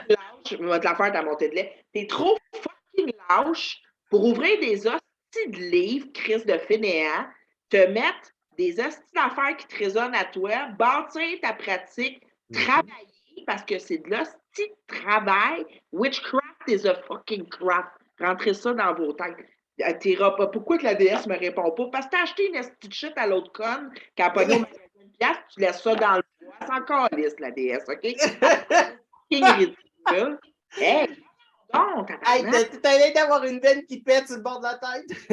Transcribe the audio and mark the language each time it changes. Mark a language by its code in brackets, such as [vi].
[fr] Trop lâche, je vais te la faire dans mon de lait. T'es trop fucking lâche pour ouvrir des hosties de livres, crise de fainéant, te mettre des hosties d'affaires qui te résonnent à toi, bâtir ta pratique, travailler, parce que c'est de l'hostie de travail. [en] Witchcraft is a fucking craft. [fr] Rentrez ça dans vos têtes. Pourquoi que la DS me répond pas? Parce que t'as acheté une hostie de shit à l'autre conne, qui a pogné au magasin de piastres, tu laisses ça dans le bois. C'est encore lisse, la DS, OK? Fucking ridicule. Hey, donc, hey, t'as l'air d'avoir une veine qui pète sur le bord de la tête.